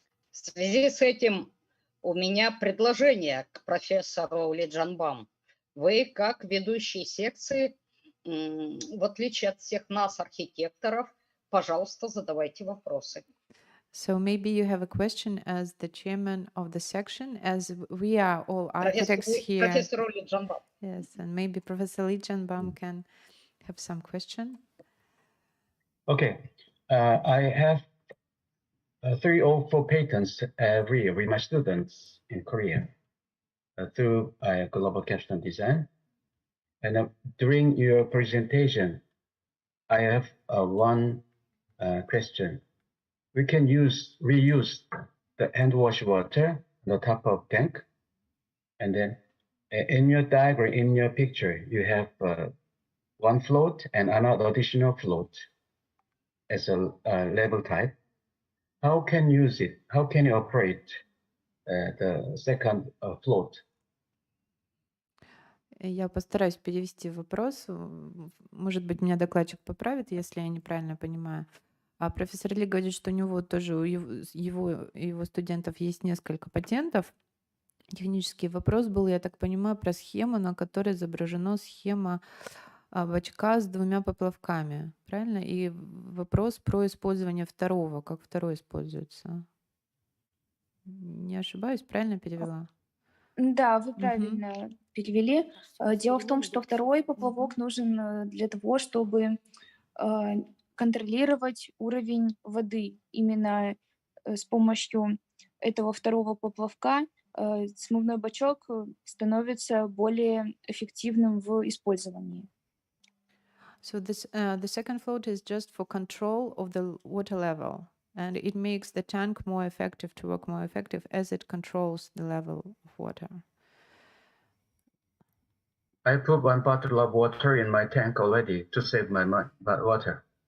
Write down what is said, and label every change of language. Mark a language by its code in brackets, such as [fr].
[ru] В связи с этим у меня предложение к профессору Ли Джанбам. Вы, как ведущий секции, в отличие от всех нас, архитекторов, пожалуйста, задавайте вопросы. [en] So maybe you have a question as the chairman of the section, as we are all architects here. [ru] Профессор Ли Джанбам. [en] Yes, and maybe Professor Li Janbam can have some question. Okay, I have 304 patents every year with my students in Korea through global capstone design. And during your presentation, I have one question. We can reuse the hand wash water on the top of tank, and then in your diagram, in your picture, you have one float and another additional float as a level type. How can you use it? How can you operate the second float? [ru] Я постараюсь перевести вопрос. Может быть, меня докладчик поправит, если я неправильно понимаю. А профессор Ли говорит, что у него тоже, у его студентов есть несколько патентов. Технический вопрос был, я так понимаю, про схему, на которой изображена схема бачка с двумя поплавками. Правильно? И вопрос про использование второго. Как второй используется? Не ошибаюсь, правильно перевела? Да, вы правильно перевели. Дело в том, что второй поплавок нужен для того, чтобы контролировать уровень воды. Именно с помощью этого второго поплавка смывной бачок становится более эффективным в использовании. [en] So the second float is just for control of the water level, and it makes the tank more effective to work more effective as it controls the level of water. I put one bottle of water in my tank already to save my water.